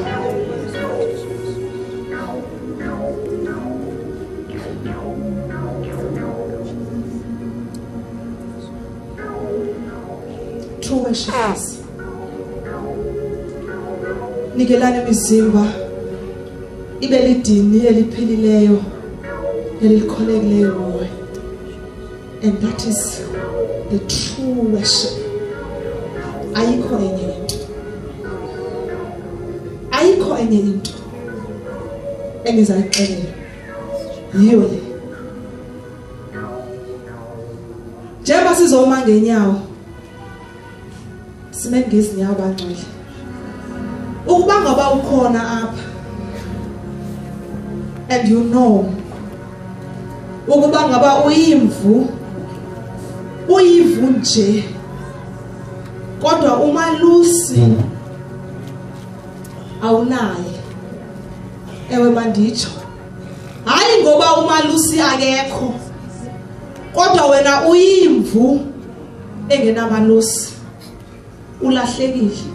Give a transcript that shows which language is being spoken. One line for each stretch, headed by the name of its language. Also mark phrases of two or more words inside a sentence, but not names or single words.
English: True worshipers,
Xhosa: nikelani imizimba ibe lidini eliphilileyo elikholekileyo moya.
English: And that is the true worship.
Xhosa: Ayikho enye into. Ayikho enye into engizayixelela. Yiyo le.
Zulu: Njengoba sizoma ngenyawo sime ngezinyawo bangcwele.
Xhosa: Ukuba ngaba ukhona apha
English: and you know
Xhosa: ukuba ngaba uyivu nje kodwa umalusi awunaye. Ewe manditsho, hayi ngoba umalusi akekho, kodwa wena uyimvu engenamalusi, ulahlekile.